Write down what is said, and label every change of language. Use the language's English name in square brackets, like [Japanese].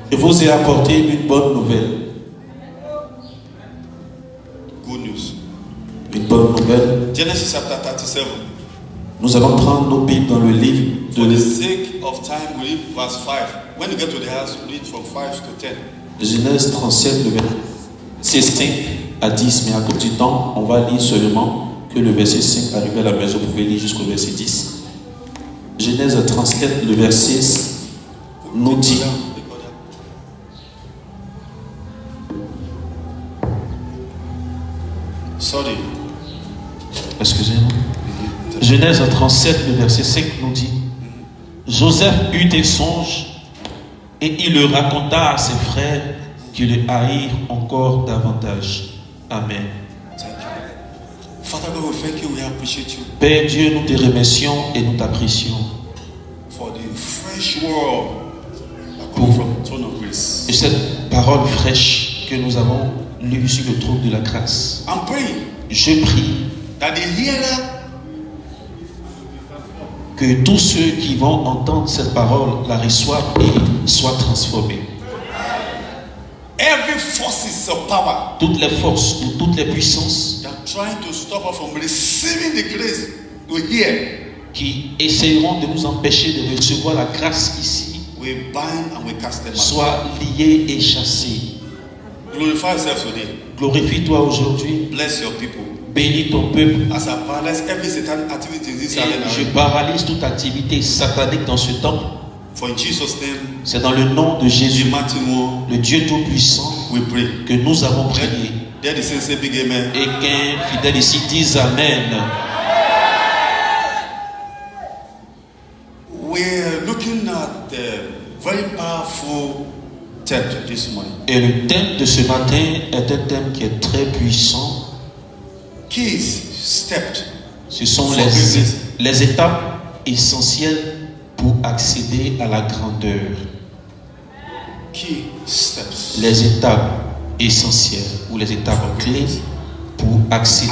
[French] Je vous ai apporté une bonne nouvelle. [English] Good news. [French] Une bonne nouvelle. [English] Genesis chapter 37. [French] Nous allons prendre nos Bibles dans le livre [English] For [French] de [English] the sake of time, we read verse 5. When you get to the house, read from 5 to 10. [French] Genèse 37, le verset 5 à 10. Mais à cause du temps, on va lire seulement que le verset 5 arrivé à la maison. Vous pouvez lire jusqu'au verset 10. Genèse 37, le verset nous dit. [English] Sorry. [French] Excusez-moi. Genèse 37, le verset 5 nous dit: Joseph eut des songes et il le raconta à ses frères qui le haïrent encore davantage. [English] Amen. Thank you. Father God, we thank you, we appreciate you [French] Père Dieu, nous te remercions et nous t'apprécions [English] for the fresh word that comes from the throne of grace. [French] et cette parole fraîche que nous avons lue sur le trône de la grâce. [English] I'm praying [French] Je prie [English] that the hearer [French] que tous ceux qui vont entendre cette parole la reçoivent et soient transformés. [English] every forces of power [French] Toutes les forces ou toutes les puissances [English] that are trying to stop us from receiving the grace to hear, [French] qui essaieront de nous empêcher de recevoir la grâce ici [English] we bind and we cast them out. [French] soient liés et chassés. [English] Glorify yourself today. [French] Glorifie-toi aujourd'hui, [English] Bless your people. [French] bénis ton peuple [English] As I paralyze every satanic activity in this [French] et [English] arena, [French] je paralyse toute activité satanique dans ce temps. [English] for in Jesus' name, [French] C'est dans le nom de [English] the [French] Jésus, [English] mighty one, [French] le Dieu Tout-Puissant, [English] we pray. [French] que nous avons prié. [English] Let the saints say big amen. [French] Et qu'un fidèle ici dise Amen. [English] We're looking at the very powerful text this morning. [French] Et le thème de ce matin est un thème qui est très puissant. [English] Keys, steps. [French] Ce sont [English] For business. [French] les étapes essentielles pour accéder à la grandeur. [English] Key steps. [French] Les étapes essentielles ou les étapes clés pour accéder